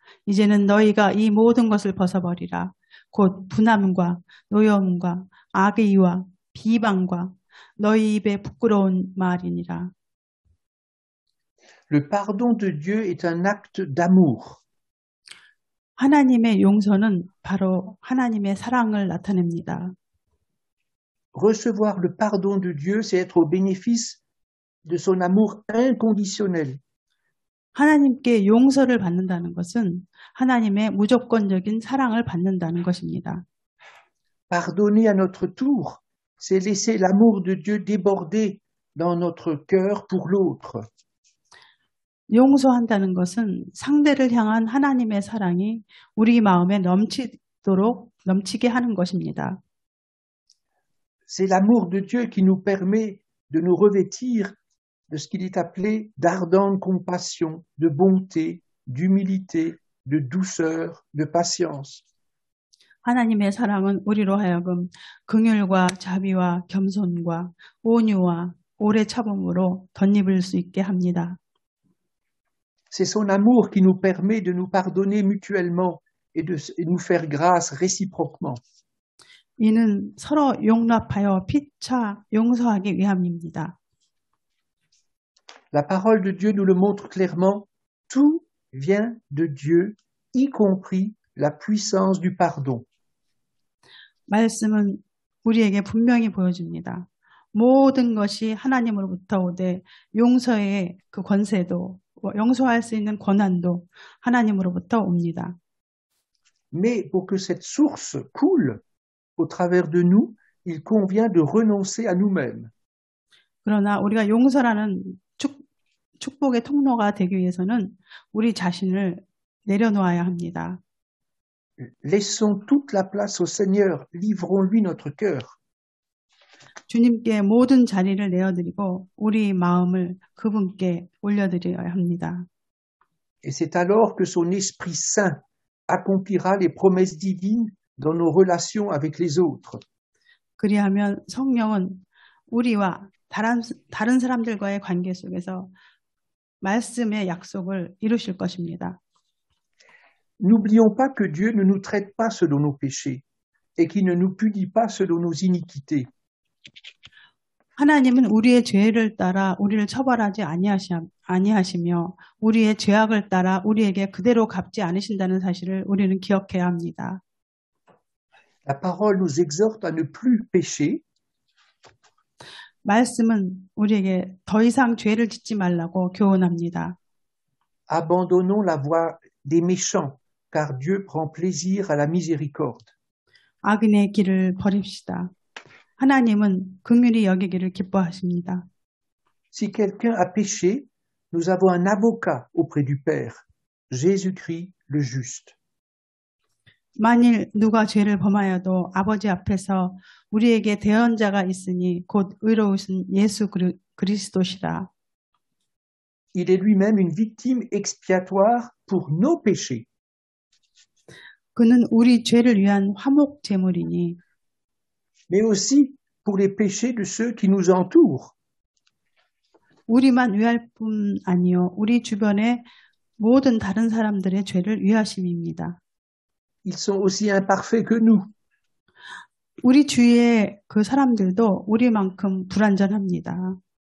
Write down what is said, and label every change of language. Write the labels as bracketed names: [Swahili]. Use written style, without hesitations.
[Korean] 이제는 너희가 이 모든 것을 벗어버리라. 곧 분함과 노여움과 악의와 비방과 너희 입에 부끄러운 말이니라. [French] Le pardon de Dieu est un acte d'amour. [Korean] 하나님의 용서는 바로 하나님의 사랑을 나타냅니다. [French] Recevoir le pardon de Dieu, c'est être au bénéfice de son amour inconditionnel. [Korean] 하나님께 용서를 받는다는 것은 하나님의 무조건적인 사랑을 받는다는 것입니다. [French] Pardonner à notre tour, c'est laisser l'amour de Dieu déborder dans notre cœur pour l'autre. [Korean] 용서한다는 것은 상대를 향한 하나님의 사랑이 우리 마음에 넘치게 하는 것입니다. [French] C'est l'amour de Dieu qui nous permet de nous revêtir de ce qu'il est appelé d'ardente compassion, de bonté, d'humilité, de douceur, de patience. [Korean] 하나님의 사랑은 우리로 하여금 긍휼과 자비와 겸손과 온유와 오래 참음으로 덧입을 수 있게 합니다. [French] C'est son amour qui nous permet de nous pardonner mutuellement et de nous faire grâce réciproquement. [Korean] 이는 서로 용납하여 피차 용서하기 위함입니다. [French] La parole de Dieu nous le montre clairement, tout vient de Dieu, y compris la puissance du pardon. [Korean] 말씀은 우리에게 분명히 보여줍니다. 모든 것이 하나님으로부터 오되 용서의 그 권세도 용서할 수 있는 권한도 하나님으로부터 옵니다. [French] Mais pour que cette source coule au travers de nous, il convient de renoncer à nous-mêmes. [Korean] 그러나 우리가 용서라는 축복의 통로가 되기 위해서는 우리 자신을 내려놓아야 합니다. [French] Laissons toute la place au Seigneur, livrons-lui notre cœur. [Korean] 주님께 모든 자리를 내어드리고 우리 마음을 그분께 올려드려야 합니다. [French] Et c'est alors que son Esprit Saint accomplira les promesses divines dans nos relations avec les autres. [Korean] 그리하면 성령은 우리와 다른 사람들과의 관계 속에서 말씀의 약속을 이루실 것입니다. [French] N'oublions pas que Dieu ne nous traite pas selon nos péchés et qu'il ne nous punit pas selon nos iniquités. [Korean] 하나님은 우리의 죄를 따라 우리를 처벌하지 아니하시며 우리의 죄악을 따라 우리에게 그대로 갚지 않으신다는 사실을 우리는 기억해야 합니다. [French] La parole nous exhorte à ne plus pécher. [Korean] 말씀은 우리에게 더 이상 죄를 짓지 말라고 교훈합니다. [French] Abandonnons la voie des méchants, car Dieu prend plaisir à la miséricorde. [Korean] 악인의 길을 버립시다. 하나님은 긍휼히 여기기를 기뻐하십니다. [French] Si quelqu'un a péché, nous avons un avocat auprès du Père, Jésus-Christ le juste. [Korean] 만일 누가 죄를 범하여도 아버지 앞에서 우리에게 대언자가 있으니 곧 의로우신 예수 그리스도시라. [French] Il est lui-même une victime expiatoire pour nos péchés. [Korean] 그는 우리 죄를 위한 화목 제물이니 [French] mais aussi pour les péchés de ceux qui nous entourent. [Korean] 우리만 위할 뿐 아니요 우리 주변의 모든 다른 사람들의 죄를 위하심입니다. [French] Ils sont aussi imparfaits que nous. [Korean] 우리 주위의 그 사람들도 우리만큼 불완전합니다.